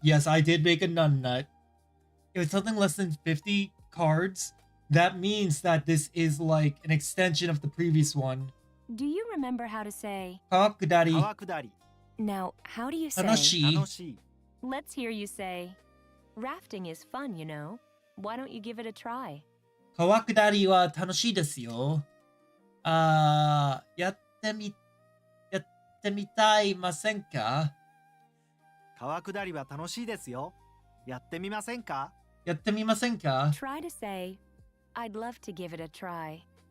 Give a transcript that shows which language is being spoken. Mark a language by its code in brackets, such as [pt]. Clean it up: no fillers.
[en] Yes, I did make a nun nut. If it's something less than 50 cards, that means that this is like an extension of the previous one. Do you remember how to say, [ja] 川下り。川下り。 [en] now, how do you say, [ja] 楽しい。楽しい。 [en] let's hear you say, rafting is fun, you know. Why don't you give it a try? [ja] 川下りは楽しいですよ。やってみたいませんか？川下りは楽しいですよ。やってみませんか？やってみませんか？ [en] Try to say, I'd love to give it a try.